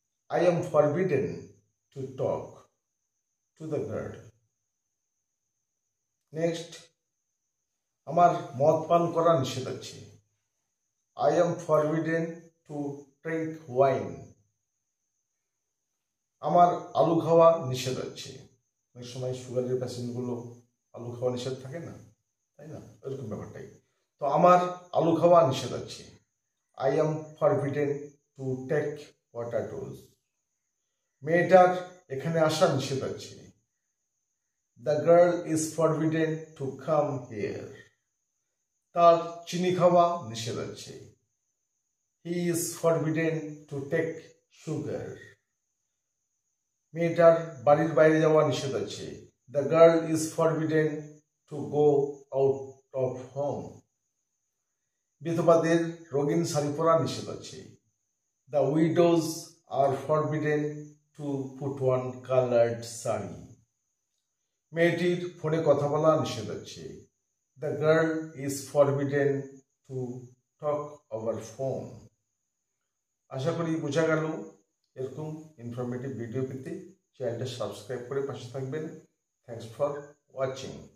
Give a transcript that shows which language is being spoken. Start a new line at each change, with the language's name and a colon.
English: I am forbidden to talk to the girl.
Bangla: Next, আমার মদ পান করা নিষেধ আছে।
English: I am forbidden to drink wine.
Bangla: আমার আলু খাওয়া নিষেধ আছে। অনেক সময় সুগারের পেশেন্টগুলো আলু খাওয়া নিষেধ থাকে না, তাই না? এরকম ব্যাপারটাই। তো আমার আলু খাওয়া নিষেধ আছে।
English: I am forbidden to take potatoes.
Bangla: মেয়েটার এখানে আসা নিষেধ আছে।
English: The girl is forbidden to come here.
Bangla: তার চিনি খাওয়া নিষেধ আছে।
English: He is forbidden to take sugar.
Bangla: মেয়েটার বাড়ির বাইরে যাওয়া নিষেধ আছে।
English: The girl is forbidden to go out of home.
Bangla: বিধবাদের রঙিন শাড়ি পরা নিষেধ আছে।
English: The widows are forbidden to put on colored saree.
Bangla: মেয়েটির ফোনে কথা বলা নিষেধ আছে।
English: The girl is forbidden to talk over phone.
Bangla: আশা করি বোঝা গেল। এরকম ইনফরমেটিভ ভিডিও পেতে চ্যানেলটা সাবস্ক্রাইব করে পাশে থাকবেন।
English: Thanks for watching.